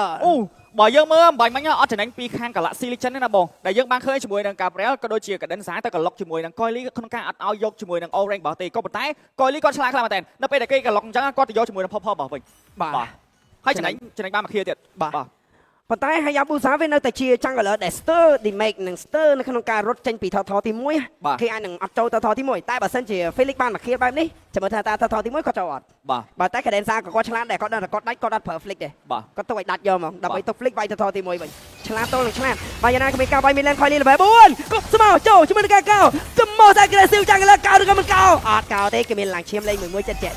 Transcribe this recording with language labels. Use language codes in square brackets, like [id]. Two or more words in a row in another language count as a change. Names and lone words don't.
[km] អូបើយើងមើលអំបញ្ញមិញអត់ចំណេញពីខាង Galaxy Legend ទេណាបងដែលយើងបានឃើញជាមួយនឹង Gabriel ក៏ដូចជា Cadenza ទៅក្លុកជាមួយនឹង Coily ក្នុងការអត់ឲ្យយកជាមួយនឹង Orange របស់ទេក៏ប៉ុន្តែ Coily គាត់ឆ្លាតខ្លាំងមែនតើនៅពេលដែលគេក្លុកអញ្ចឹងគាត់ទៅយកជាមួយនឹង Pop របស់វិញបាទហើយចំណេញបានមួយឃាទៀតបាទ ប៉ុន្តែ Hayabusa វានៅតែជា Jungler ដែល [en] stir damage [km] និង stir នៅក្នុងការរត់ចេញពីថតទី1គេអាចនឹងអត់ចូលទៅថតទី1តែបើសិនជា Felix បានមកឃាបែបនេះចាំមើលថាតើថតទី1គាត់ចូលអត់បាទតែ Cadenza ក៏គាត់ឆ្លាតដែរគាត់ដឹងតែគាត់ដាច់គាត់អត់ប្រើ Flick ទេគាត់ទុកឲ្យដាច់យកហ្មងដើម្បីទុក Flick វាយទៅថតទី1វិញឆ្លាតទល់នឹងឆ្លាតបើយ៉ាងណាក៏មានការវាយមាន lane Coily level 4ក៏ស្មោចូលជាមួយនឹងការកោ [en] The most aggressive Jungler [km] កោឬក៏មិនកោអត់កោទេគេមានឡើងឈាមលេងមួយចិត្តជាក់